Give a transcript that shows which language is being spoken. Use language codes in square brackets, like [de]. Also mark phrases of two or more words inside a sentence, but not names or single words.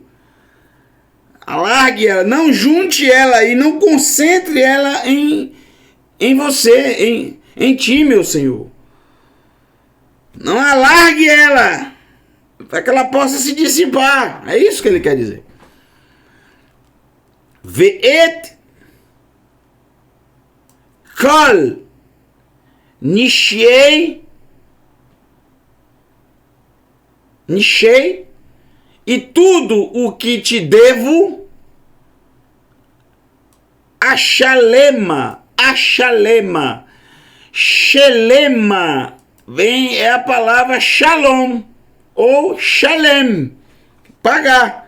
[pt] Alargue ela, não junte ela e não concentre ela em você, em ti, meu Senhor. Não alargue ela, para que ela possa se dissipar. É isso que ele quer dizer. [he] Ve'et kol nishei [pt] e tudo o que te devo Shelema é a palavra shalom ou shalem, pagar.